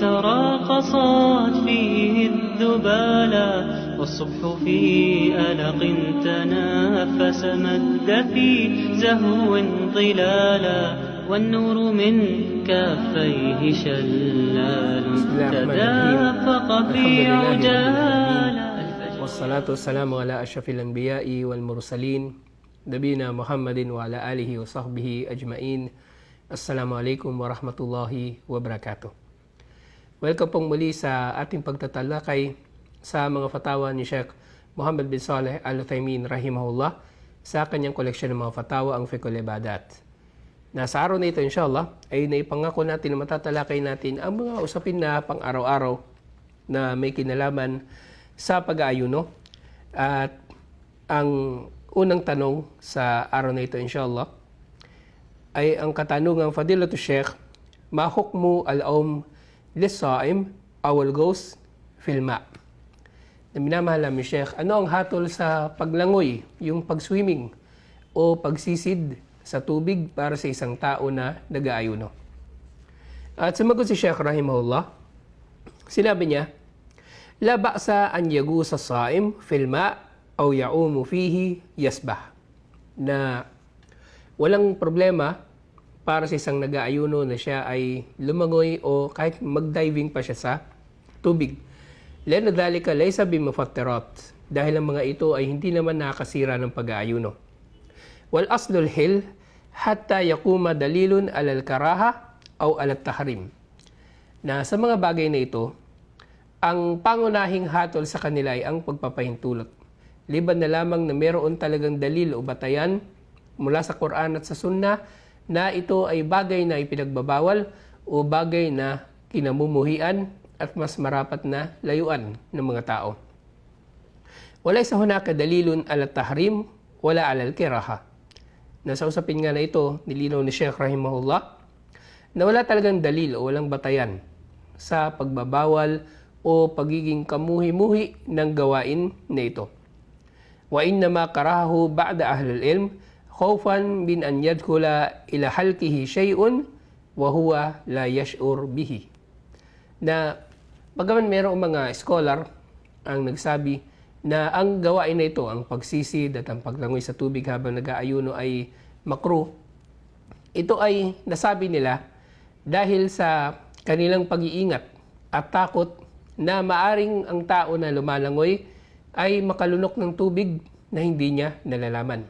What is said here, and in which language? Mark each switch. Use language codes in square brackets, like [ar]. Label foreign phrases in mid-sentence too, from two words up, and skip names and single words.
[ar] تراقصت فيه الذبالا، والصبح في ألق تنافس مد في زهو ظلالا، والنور من كافيه شلال تدافق في عجالا. والصلاة والسلام على أشرف الأنبياء والمرسلين نبينا محمد وعلى آله وصحبه أجمعين. السلام عليكم ورحمة الله وبركاته. [tl] Welcome pong muli sa ating pagtatalakay sa mga fatawa ni Sheikh Muhammad bin Saleh Al-Uthaymin rahimahullah sa kanyang koleksyon ng mga fatawa, ang Fiqhul Ibadat. Na sa araw na ito inshallah ay naipangako natin na matatalakay natin ang mga usapin na pang-araw-araw na may kinalaman sa pag-aayuno. At ang unang tanong sa araw na ito inshallah ay ang katanungang [ar] فضيلة الشيخ ما حكم العوم للصائم أو الغوص في الماء'? [tl] Na minamahal namin Sheikh, ano ang hatol sa paglangoy, yung pag-swimming o pagsisid sa tubig para sa isang tao na nag-aayuno? At sumagot si Sheikh rahimahullah, sinabi niya, [ar] لا بأس أن يغوص الصائم في الماء أو يعوم فيه يسبح. [tl] Na walang problema para sa isang nag-aayuno na siya ay lumangoy o kahit mag-diving pa siya sa tubig. [ar] لأن ذلك ليس بمفطرات, [tl] dahil ang mga ito ay hindi naman nakakasira ng pag-aayuno. [ar] والأصل الحل حتى يقوم دليل على الكراهة أو على التحريم. [tl] Na sa mga bagay na ito, ang pangunahing hatol sa kanila ay ang pagpapahintulot. Liban na lamang na meron talagang dalil o batayan mula sa Quran at sa Sunnah na ito ay bagay na ipinagbabawal o bagay na kinamumuhian at mas marapat na layuan ng mga tao. [ar] وليس هناك دليل على التحريم ولا على الكراهة. [tl] Nasa usapin nga na ito, nilinaw ni Sheikh rahimahullah na wala talagang dalil o walang batayan sa pagbabawal o pagiging kamuhi-muhi ng gawain na ito. [ar] وإنما كرهه بعض أهل العلم خوفا من أن يدخل إلى حلقه شيء وهو لا يشعر به. [tl] Na bagaman mayroong mga scholar ang nagsabi na ang gawain na ito, ang pagsisid at ang paglangoy sa tubig habang nag-aayuno ay makruh, ito ay nasabi nila dahil sa kanilang pag-iingat at takot na maaring ang tao na lumalangoy ay makalunok ng tubig na hindi niya nalalaman.